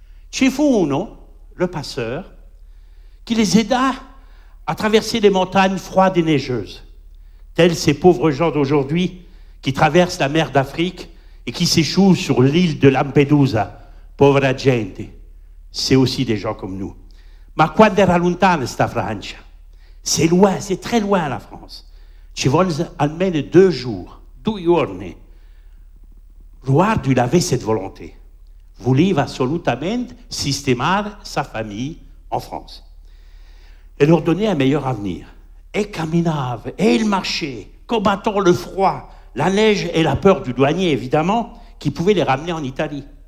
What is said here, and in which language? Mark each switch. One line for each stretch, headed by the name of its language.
Italian: Ci fu uno,
French: le passeur, qui les aida à traverser les montagnes froides et neigeuses, tels ces pauvres gens d'aujourd'hui qui traversent la mer d'Afrique et qui s'échouent sur l'île de Lampedusa.
Italian: Povera gente.
French: C'est aussi des gens comme nous.
Italian: Ma quando era lontana sta Francia?
French: C'est loin, c'est très loin la France.
Italian: Ci vogliono almeno 2 jours, 2 giorni.
French: Eduardo, il avait cette volonté.
Italian: Voleva assolutamente
French: systémare sa famille en France et leur donner un meilleur avenir. Et camminava, et il marchait, combattant le froid, la neige et la peur du douanier, évidemment, qui pouvait les ramener en Italie.